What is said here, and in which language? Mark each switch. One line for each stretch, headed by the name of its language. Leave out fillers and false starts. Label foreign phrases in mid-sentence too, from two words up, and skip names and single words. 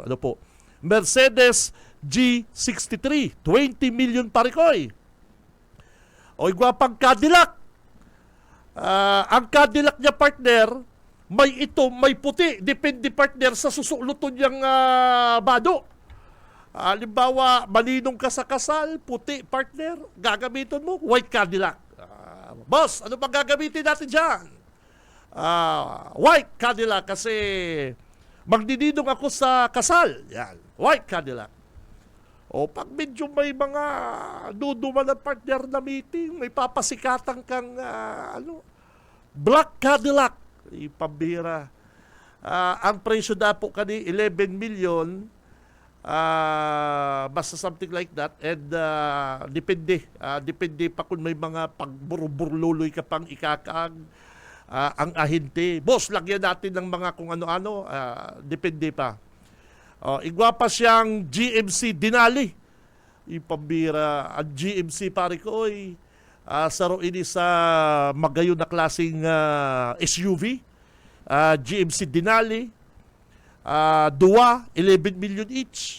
Bikol: Mercedes G63, 20 million parikoy. O igwa pang Cadillac. Ang Cadillac niya, partner, may puti. Depende, partner, sa susuluton niyang bado. Halimbawa, maninong ka sa kasal, puti, partner, gagamitin mo, white Cadillac.
Filipino: Boss, ano bang gagamitin natin dyan? White Cadillac kasi magdidinong ako sa kasal.
Bikol: Yan, white Cadillac. O pag medyo may mga duduma ng partner na meeting, may papasikatan kang black Cadillac. Ipambira. Ang presyo na po kani 11 million.
English: Basta something like that.
Bikol: And depende pa kung may mga pagburluloy ka pang ikakaag. Ang ahente.
Filipino: Boss, lagyan natin ng mga kung ano-ano. Depende pa.
Bikol: Igwa pa siyang GMC Denali. Ipambira. Ang GMC pare ko saro ini sa magayon na klaseng SUV. GMC Denali. Dua, 11 million each.